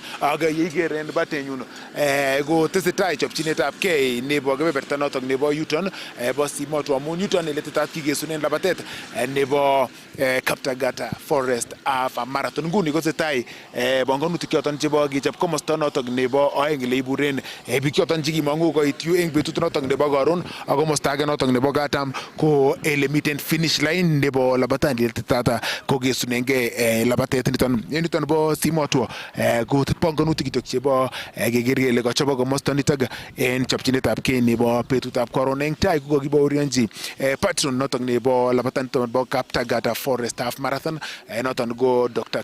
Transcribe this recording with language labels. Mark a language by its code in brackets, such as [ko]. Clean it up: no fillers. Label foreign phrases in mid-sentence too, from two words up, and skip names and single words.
[kln] Ak yeiker en batenyun ko tesetai chopchinetab kei nebo kebeberta notok nebo yuton bo Simoto amun yuton ele tetat kikesunen labatet nebo Kaptagat Forest Half Marathon. Nguni ko tesetai bongonutik choton chebo kechop komosta notok nebo oeng ile iburen biik choton chekimongu koit yu eng betut notok nebo karon ak komosta age notok nebo katam ko ele miten [en] finish line [kln] nebo labatani ile tetat kokesunengei labatet niton bo Simoto ko bongonutik kitok chebo keker kele kachobok komosta nitok en chopchinetab kei nebo betutab karon eng tai ko kakibaorionji patron notok nebo labatani nebo Kaptagat Forest Half Marathon noton ko Dr.